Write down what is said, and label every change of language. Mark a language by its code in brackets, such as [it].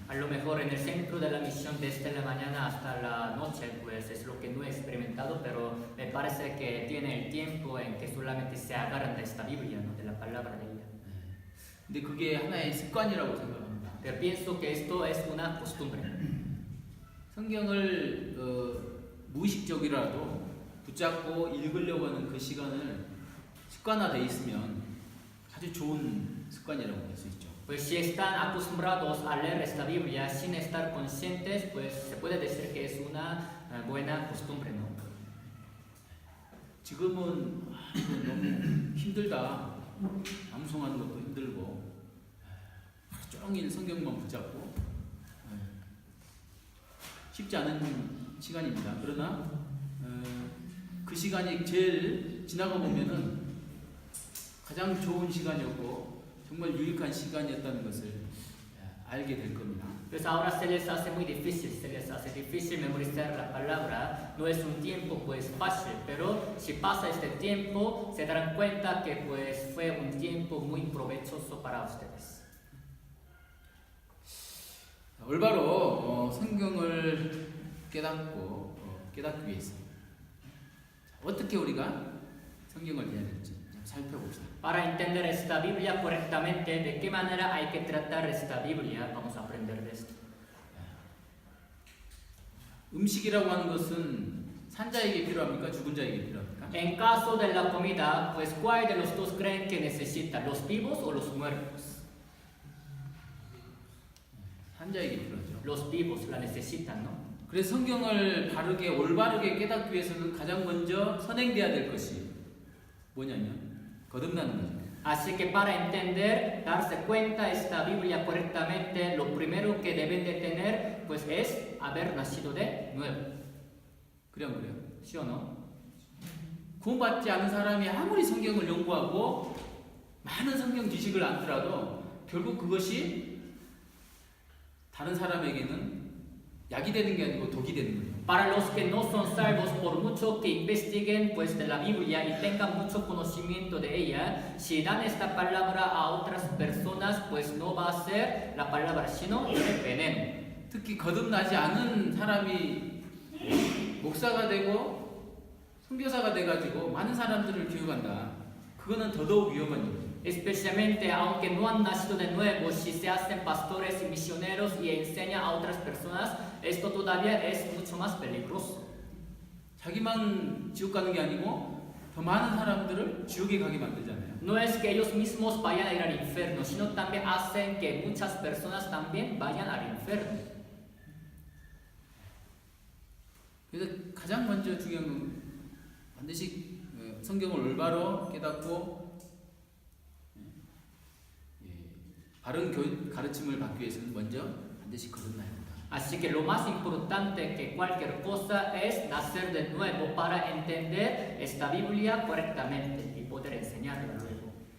[es] A lo mejor en el centro de la misión desde la mañana hasta la noche, pues es lo que no he experimentado, pero me parece que tiene el tiempo en que solamente se agarran de esta Biblia, ¿no? De la palabra de ella. [ko] 근데 그게 하나의 습관이라고 생각합니다. [es] Pero pienso que esto es una costumbre. [ko] 성경을 무의식적이라도 붙잡고 읽으려고 하는 그 시간을 습관화되어 있으면 아주 좋은 습관이라고 볼 수 있죠. [es] Pues si están acostumbrados a leer esta Biblia sin estar conscientes, pues se puede decir que es una buena costumbre, ¿no? [ko] 지금은 너무 힘들다. 암송하는 것도 힘들고 하루 종일 성경만 붙잡고 쉽지 않은 시간입니다. 그러나 그 시간이 제일 지나가 보면은 가장 좋은 시간이었고 정말 유익한 시간이었다는 것을 알게 될 겁니다. [es] Pues ahora se les hace muy difícil, se les hace difícil memorizar la palabra. No es un tiempo pues fácil, pero si pasa este tiempo se darán cuenta que pues fue un tiempo muy provechoso para ustedes. [ko] 올바로 성경을 깨닫기 위해서 어떻게 우리가 성경을 해야 될지 좀 살펴봅시다. [es] Para entender esta Biblia correctamente, de qué manera hay que tratar esta Biblia, vamos a aprender de esto. [ko] 음식이라고 하는 것은 산자에게 필요합니까? 죽은 자에게 필요합니까? [es] En caso de la comida, pues ¿cuál de los dos creen que necesitan, los vivos o los muertos? [ko] 산자에게 필요하죠. [es] Los vivos la necesitan, ¿no? [ko] 그래서 성경을 올바르게 깨닫기 위해서는 가장 먼저 선행돼야 될 것이 뭐냐면 거듭나는 거죠. [es] Así que para entender, darse cuenta esta Biblia correctamente, lo primero que deben de tener pues es haber nacido de nuevo. [ko] 그래 안 그래요? [es] ¿Sí o no? [ko] 구원받지 않은 사람이 아무리 성경을 연구하고 많은 성경 지식을 안더라도 결국 그것이 다른 사람에게는 약이 되는 게 아니고 독이 되는 거예요. [es] Para los que no son salvos, por mucho que investiguen pues de la Biblia y tengan mucho conocimiento de ella, si dan esta palabra a otras personas, pues no va a ser la palabra sino el veneno. [ko] 특히 거듭나지 않은 사람이 목사가 되고 선교사가 돼가지고 많은 사람들을 교육한다. 그거는 더더욱 위험한 일이죠. [es] Especialmente aunque no han nacido de nuevo, si se hacen pastores y misioneros y enseñan a otras personas, esto todavía es mucho más peligroso. [ko] 자기만 지옥 가는 게 아니고 더 많은 사람들을 지옥에 가게 만들잖아요. [es] No es que ellos mismos vayan a ir al infierno, sino también hacen que muchas personas también vayan al infierno. [ko] 그래서 가장 먼저 중요한 건 반드시 성경을 올바로 깨닫고 바른 가르침을 받기 위해서는 먼저 반드시 거듭나야 합니다. [es] Así que lo más importante que cualquier cosa es nacer de nuevo para entender esta Biblia correctamente y poder enseñarla luego.